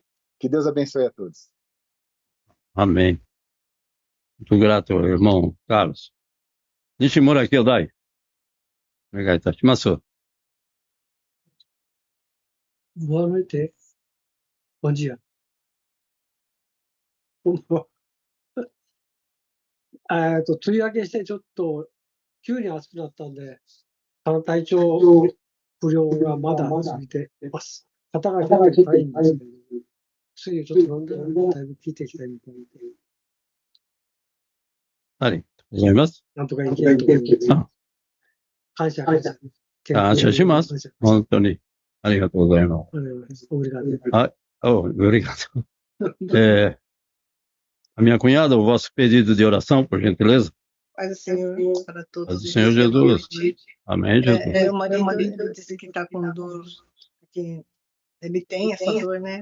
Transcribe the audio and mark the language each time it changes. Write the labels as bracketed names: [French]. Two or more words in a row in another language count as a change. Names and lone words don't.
[Portuguese] Que Deus abençoe a todos. Amém. Muito grato, irmão Carlos. [Japanese] 西村兄弟. [Portuguese] Obrigado, Tashimasu. Boa noite. Bom dia. [Japanese] 梅雨明けしてちょっと急に暑くなったんで、体調不良がまだ続いています。肩が結構痛いんですけど、薬をちょっと飲んでだいぶ効いてきたみたいで。ありがとうございます。なんとかいけると思います。感謝感謝します。本当に。ありがとうございます。 [Portuguese] Obrigado. Obrigado. A minha cunhada, o vosso pedido de oração, por gentileza. Paz do Senhor para todos. Paz do Senhor Jesus. Amém, Jesus. Meu marido disse que está com dor, que ele tem essa dor, né?